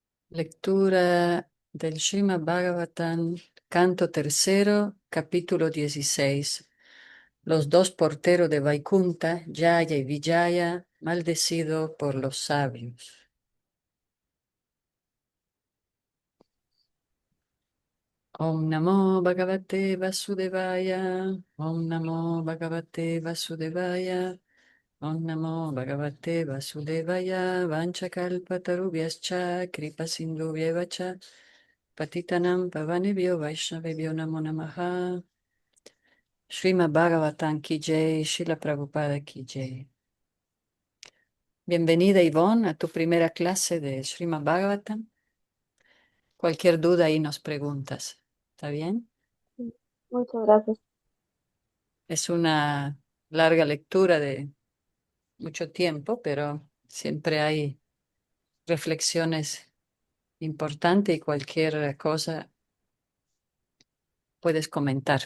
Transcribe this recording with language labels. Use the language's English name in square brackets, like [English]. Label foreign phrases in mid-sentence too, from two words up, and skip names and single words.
[Spanish] Lectura del Srimad Bhagavatam, canto tercero, capítulo 16. Los dos porteros de Vaikunta, Jaya y Vijaya, maldecido por los sabios. [Sanskrit] Om Namo Bhagavate Vasudevaya, Om Namo Bhagavate Vasudevaya, Om Namo Bhagavate Vasudevaya, Vanchakalpatarubhyascha, Kripasindhubhyevacha, Patitanam Pavanebhyo Vaishnavebhyo Namo Namaha. [Hindi] Srimad Bhagavatam Ki Jai, Srila Prabhupada Ki Jai. [Spanish] Bienvenida Yvonne a tu primera clase de Srimad Bhagavatam. Cualquier duda ahí nos preguntas. ¿Está bien? Sí, muchas gracias. Es una larga lectura de mucho tiempo, pero siempre hay reflexiones importantes y cualquier cosa puedes comentar.